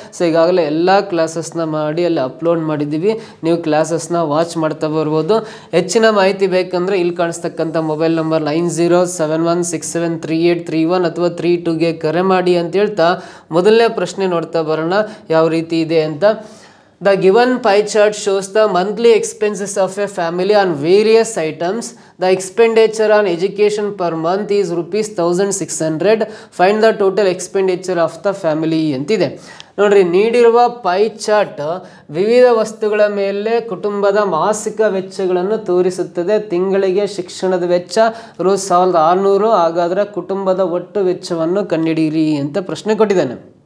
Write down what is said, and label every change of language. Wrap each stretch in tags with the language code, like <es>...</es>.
<kn>So ಈಗಾಗಲೇ ಎಲ್ಲ ಕ್ಲಾಸಸ್ನ ಮಾಡಿ ಅಲ್ಲಿ ಅಪ್ಲೋಡ್ ಮಾಡಿದ್ದೀವಿ, ನೀವು ಕ್ಲಾಸಸ್ನ ವಾಚ್ ಮಾಡ್ತಾ ಬರ್ಬೋದು. ಹೆಚ್ಚಿನ ಮಾಹಿತಿ ಬೇಕಂದರೆ ಇಲ್ಲಿ ಕಾಣಿಸ್ತಕ್ಕಂಥ ಮೊಬೈಲ್ ನಂಬರ್ 9071673831 ಅಥವಾ 32ಗೆ ಕರೆ ಮಾಡಿ ಅಂತ ಹೇಳ್ತಾ ಮೊದಲನೇ ಪ್ರಶ್ನೆ ನೋಡ್ತಾ ಬರೋಣ ಯಾವ ರೀತಿ ಇದೆ ಅಂತ.</kn> <en>The given pie chart shows the monthly expenses of a family on various items. The expenditure on education per month is rupees 1600. Find the total expenditure of the family ಅಂತಿದೆ.</en> <kn>ನೋಡ್ರಿ, ನೀಡಿರುವ ಪೈ ಚಾರ್ಟ್ ವಿವಿಧ ವಸ್ತುಗಳ ಮೇಲೆ ಕುಟುಂಬದ ಮಾಸಿಕ ವೆಚ್ಚಗಳನ್ನು ತೋರಿಸುತ್ತದೆ. ತಿಂಗಳಿಗೆ ಶಿಕ್ಷಣದ ವೆಚ್ಚ ರೂ 1600. ಹಾಗಾದರೆ ಕುಟುಂಬದ ಒಟ್ಟು ವೆಚ್ಚವನ್ನು ಕಂಡುಹಿಡಿಯಿರಿ ಅಂತ ಪ್ರಶ್ನೆ ಕೊಟ್ಟಿದ್ದಾನೆ.</kn>